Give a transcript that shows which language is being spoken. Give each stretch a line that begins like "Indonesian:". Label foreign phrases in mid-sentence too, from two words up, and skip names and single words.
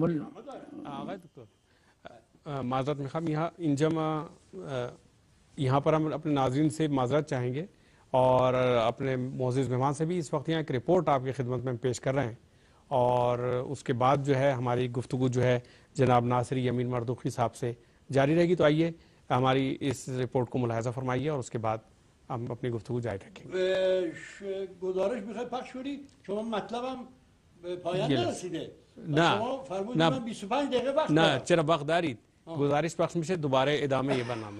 Persian: معذرت مخام،
Urdu: یہاں انجم یہاں پر ہم اپنے ناظرین سے معذرت چاہیں گے، اور اپنے معزز مہمان سے بھی اس وقت یہاں ایک رپورٹ آپ کی خدمت میں پیش کر رہے ہیں، اور اس کے بعد جو ہے ہماری گفتگو جو ہے جناب ناصری یمین مردوخی صاحب سے جاری رہے گی۔ تو آئیے ہماری اس رپورٹ کو ملاحظہ فرمائیے اور اس کے بعد ہم اپنی گفتگو جاری رکھیں گے.
Persian: گزارش میخوای پخش کنی شما مطلبم به پایان نرسیده. نه. شما فرمودید نه. من 25 دقیقه وقت نه دارم. چرا وقت دارید؟ گزارش پخش میشه دوباره ادامه یه برنامه.